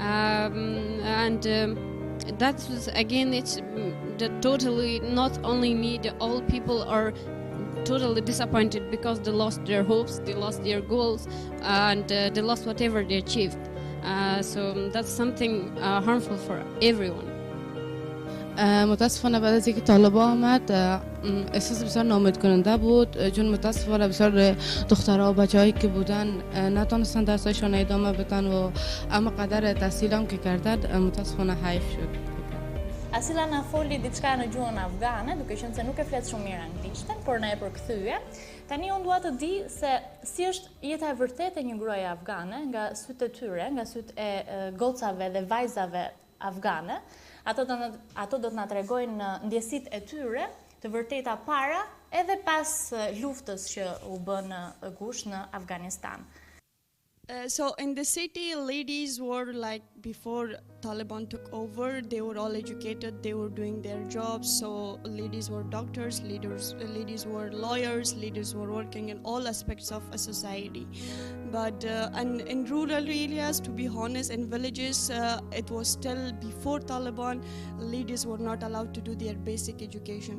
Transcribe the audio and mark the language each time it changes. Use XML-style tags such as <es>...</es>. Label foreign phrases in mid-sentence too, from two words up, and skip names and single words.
<en>That was again, it's totally not only me. All people are totally disappointed because they lost their hopes, they lost their goals, and they lost whatever they achieved. So that's something harmful for everyone.</en> <fa>متاسفانه بعد از اینکه طالبا آمد احساس بسیار ناامید کننده بود، چون متاسفانه بسیار دخترها و بچه‌هایی که بودن نتونستن درسایشان ادامه بدن و اما قدر تحصیل هم که کردن متاسفانه حیف شد.</fa> <sq>Asila na foli diçka në gjuhën afgane, duke qenë se nuk e flet shumë mirë anglishtën, por na e përkthye. Tani unë dua të di se si është jeta e vërtetë e një gruaje afgane nga sytë e tyre, nga sytë e gocave dhe vajzave afgane. Ato do të na tregojnë ndjesitë e tyre të vërteta para edhe pas luftës që u bën gush në Afganistan.</sq> <en>So in the city, ladies were like, before Taliban took over, they were all educated, they were doing their jobs. So ladies were doctors, ladies were lawyers, ladies were working in all aspects of a society. But and in rural areas, to be honest, in villages, it was still before Taliban, ladies were not allowed to do their basic education.</en>